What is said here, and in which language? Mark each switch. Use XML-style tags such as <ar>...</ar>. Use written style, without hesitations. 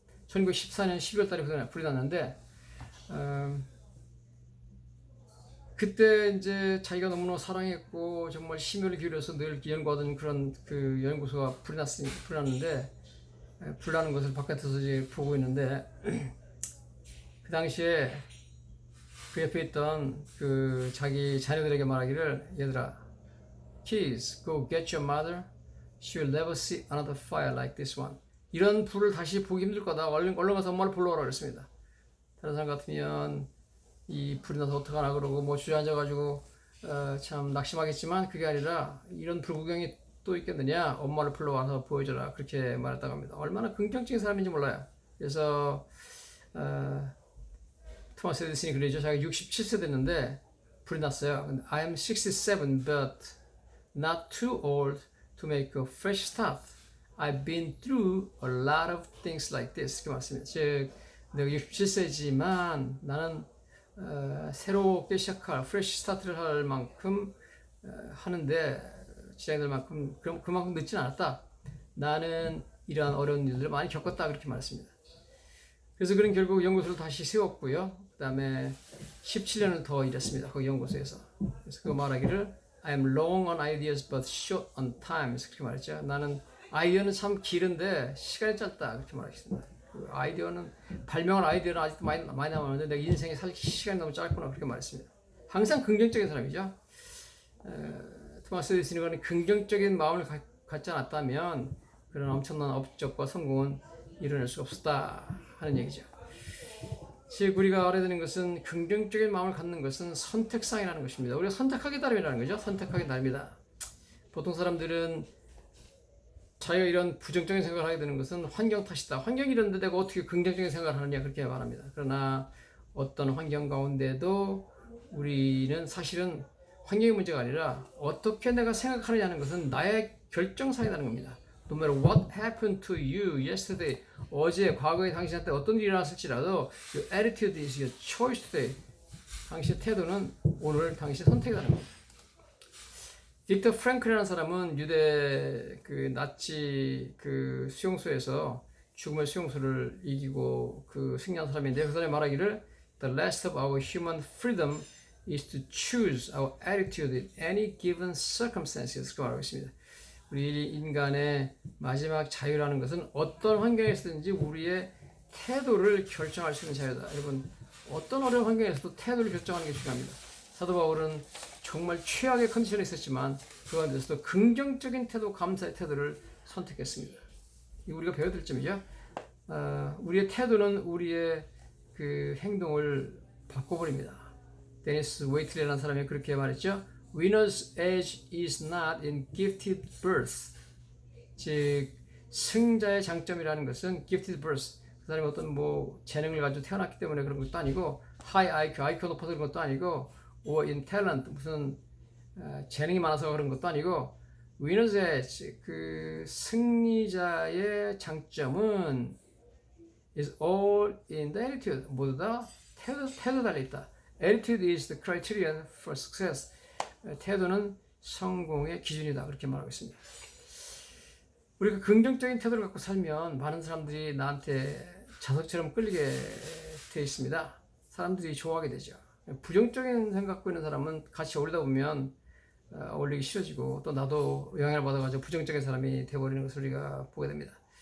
<ko>1914년 12월 달에 불이 났는데 그때 이제 자기가 너무나 사랑했고 정말 심혈을 기울여서 늘 연구하던 그런 그 연구소가 불이 났는데 불나는 것을 바깥에서 이제 보고 있는데 그 당시에 그 옆에 있던 그 자기 자녀들에게 말하기를, 얘들아,</ko> <en>kids, go get your mother. She will never see another fire like this one.</en> <ko>이런 불을 다시 보기 힘들 거다. 얼른 가서 엄마를 불러오라 그랬습니다. 다른 사람 같으면 이 불이 나서 어떡하나 그러고 뭐 주저앉아가지고 참 낙심하겠지만 그게 아니라 이런 불구경이 또 있겠느냐, 엄마를 불러와서 보여줘라, 그렇게 말했다고 합니다. 얼마나 긍정적인 사람인지 몰라요. 그래서 토마스 에디슨이 그러죠. 자기가 67세 됐는데 불이 났어요.</ko> <en>I am 67 but not too old to make a fresh start. I've been through a lot of things like this.</en> <ko>그 말씀입니다. 즉 내가 67세지만 나는 새롭게 시작할 프레시 스타트를 할 만큼 하는데 지장될 만큼 그만큼 늦지는 않았다. 나는 이러한 어려운 일들을 많이 겪었다 그렇게 말했습니다. 그래서 그는 결국 연구소를 다시 세웠고요. 그 다음에 17년을 더 일했습니다. 그 연구소에서. 그래서 그 말하기를</ko> <en>I am long on ideas but short on time.</en> <ko>그래서 그렇게 말했죠. 나는 아이디어는 참 길은데 시간이 짧다 그렇게 말했습니다. 그 아이디어는 발명한 아이디어는 아직도 많이 남았는데 내 인생에 살 시간이 너무 짧구나 그렇게 말했습니다. 항상 긍정적인 사람이죠. 토마스 에디슨이 긍정적인 마음을 갖지 않았다면 그런 엄청난 업적과 성공은 이뤄낼 수 없었다 하는 얘기죠. 즉 우리가 알아야 되는 것은 긍정적인 마음을 갖는 것은 선택상이라는 것입니다. 우리가 선택하기 나름이라는 거죠. 선택하기 나름이다. 보통 사람들은 자기가 이런 부정적인 생각을 하게 되는 것은 환경 탓이다. 환경이 이런데 내가 어떻게 긍정적인 생각을 하느냐 그렇게 말합니다. 그러나 어떤 환경 가운데도 우리는 사실은 환경의 문제가 아니라 어떻게 내가 생각하느냐는 것은 나의 결정사이라는 겁니다.</ko> <en>No matter what happened to you yesterday,</en> <ko>어제 과거에 당신한테 어떤 일이 일어났을지라도</ko> <en>your attitude is your choice today.</en> <ko>당신의 태도는 오늘 당신의 선택이라는 겁니다. 빅터 프랭클이라는 사람은 유대 그 나치 그 수용소에서 죽음의 수용소를 이기고 그 승리한 사람인데 그 사람이 말하기를</ko> <en>The last of our human freedom is to choose our attitude in any given circumstances.</en> <ko>그 말하고 있습니다. 우리 인간의 마지막 자유라는 것은 어떤 환경에서든지 우리의 태도를 결정할 수 있는 자유다. 여러분 어떤 어려운 환경에서도 태도를 결정하는 게 중요합니다. 사도 바울은 정말 최악의 컨디션에 있었지만 그 가운데서도 긍정적인 태도, 감사의 태도를 선택했습니다. 이 우리가 배워야 될 점이죠. 우리의 태도는 우리의 그 행동을 바꿔버립니다. 데니스 웨이틀리라는 사람이 그렇게 말했죠.</ko> <en>Winner's edge is not in gifted birth.</en> <ko>즉 승자의 장점이라는 것은</ko> <en>gifted birth.</en> <ko>그 사람이 어떤 뭐 재능을 가지고 태어났기 때문에 그런 것도 아니고</ko> <en>high IQ,</en> <ko>IQ가 높아서 그런 것도 아니고</ko> <en>or in talent,</en> <ko>무슨 재능이 많아서 그런 것도 아니고</ko> <en>winner's edge,</en> <ko>그 승리자의 장점은</ko> <en>is all in the attitude.</en> <ko>모두 다 태도 달려있다.</ko> <en>Attitude is the criterion for success.</en> <ko>태도는 성공의 기준이다. 그렇게 말하고 있습니다. 우리가 긍정적인 태도를 갖고 살면 많은 사람들이 나한테 자석처럼 끌리게 되어 있습니다. 사람들이 좋아하게 되죠. 부정적인 생각 갖고 있는 사람은 같이 어울리다 보면 어울리기 싫어지고 또 나도 영향을 받아가지고 부정적인 사람이 되어버리는 것을 우리가 보게 됩니다.</ko>